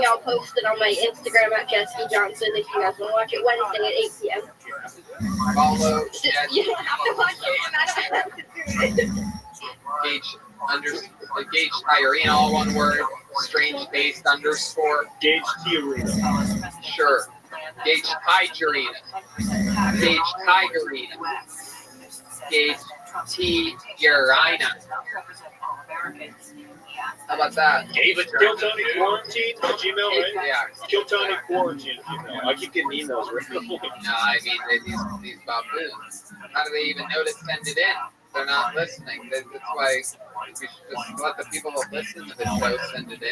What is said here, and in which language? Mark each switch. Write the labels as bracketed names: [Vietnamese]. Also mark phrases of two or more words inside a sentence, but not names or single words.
[English] I'll post it on my Instagram at Jesse Johnson if you guys want to watch it Wednesday at 8 p.m. Follow. You don't have to watch it, and I don't have to do it. Gage Tyrene, all one word. Strange based underscore. Gage Tiarena. Sure. Gage Tigerina. Gage Tigerina. Gage Tigerina. How about that? David Kill Tony Quarantine at Gmail, right? Yeah. Kill Tony Quarantine at Gmail. I keep getting emails right. No, I mean, these baboons. How do they even know to send it in? They're not listening. That's why we should just let the people that listen to the show send it in.